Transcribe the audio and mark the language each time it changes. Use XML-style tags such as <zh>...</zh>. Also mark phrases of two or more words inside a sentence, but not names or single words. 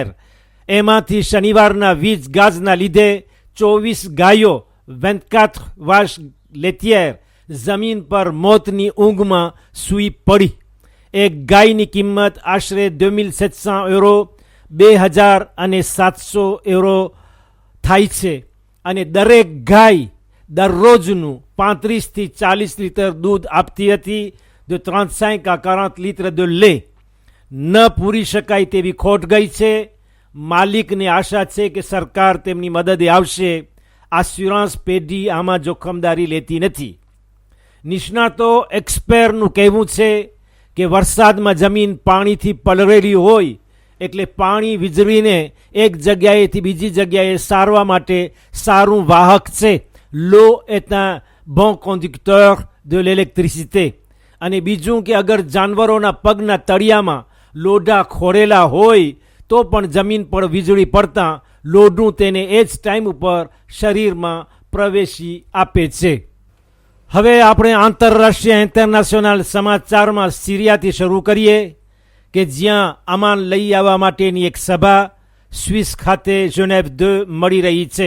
<gu>એમાંથી શનિવારના વીજ ગાજના લીધે 24 ગાયો 24</gu> <fr>vaches laitières</fr> <gu>જમીન પર મોતની ઊંઘમાં સૂઈ પડી. એક ગાયની કિંમત આશરે 2700 યુરો 2700 યુરો થાય છે. અને દરેક ગાય દરરોજનું 35 થી 40 લીટર દૂધ આપતી હતી,</gu> <fr>de 35 à 40 લીટર de lait.</fr> <gu>ન પૂરી શકાય તેવી ખોટ ગઈ છે. માલિકને આશા છે કે સરકાર તેમની મદદે આવશે. આસ્યુરન્સ પેઢી આમાં જોખમદારી લેતી નથી. નિષ્ણાતો એક્સપર્ટનું કહેવું છે કે વરસાદમાં જમીન પાણીથી પલળેલી હોય એટલે પાણી વીજળીને એક જગ્યાએથી બીજી જગ્યાએ સારવા માટે સારું વાહક છે.</gu> <fr>l'eau est un bon conducteur de l'électricité.</fr> <gu>અને બીજું કે અગર જાનવરોના પગના તળિયામાં લોઢા ખોરેલા હોય તો પણ જમીન પર વીજળી પડતા લોઢું તેને એ જ ટાઈમ ઉપર શરીરમાં પ્રવેશી આપે છે. હવે આપણે આંતરરાષ્ટ્રીય ઇન્ટરનેશનલ સમાચારમાં સિરિયાથી શરૂ કરીએ કે જ્યાં અમાન લઈ આવવા માટેની એક સભા સ્વિસ ખાતે જેનેવ 2 મળી રહી છે.</gu>